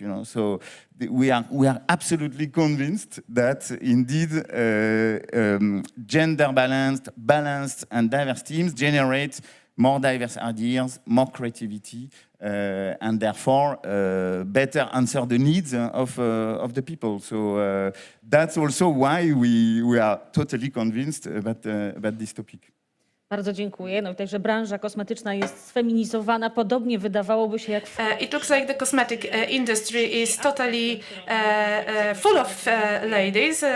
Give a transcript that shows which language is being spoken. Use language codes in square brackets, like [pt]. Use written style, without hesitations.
[en] You know, so we are absolutely convinced that indeed gender balanced and diverse teams generate more diverse ideas, more creativity, and therefore better answer the needs of the people. So that's also why we are totally convinced about this topic. [pl] Bardzo dziękuję. No i także branża kosmetyczna jest sfeminizowana, podobnie wydawałoby się jak... [en] It looks like the cosmetic industry is totally full of ladies.